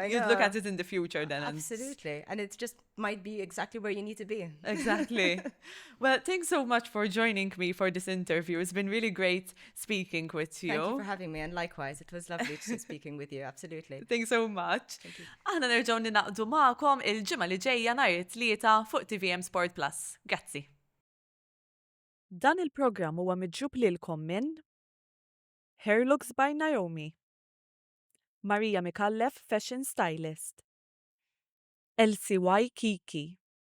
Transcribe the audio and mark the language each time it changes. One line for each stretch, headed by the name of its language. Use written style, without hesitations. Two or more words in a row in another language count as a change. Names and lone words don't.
English: you'd look at it in the future then. Absolutely. And it just might be exactly where you need to be. Exactly. Well, thanks so much for joining me for this interview. It's been really great speaking with you. Thank you for having me, and likewise, it was lovely speaking with you. Absolutely. Thanks so much.
Maltese: Aħna nerġgħu ninaqdu magħkom il-ġimgħa li ġejja nhar it-tlieta fuq TVM Sport Plus. Grazzi. Dan il-programm huwa miġġub lilkom minn Hair Looks by Naomi, Marija Mikallef Fashion Stylist, LCY Kiki,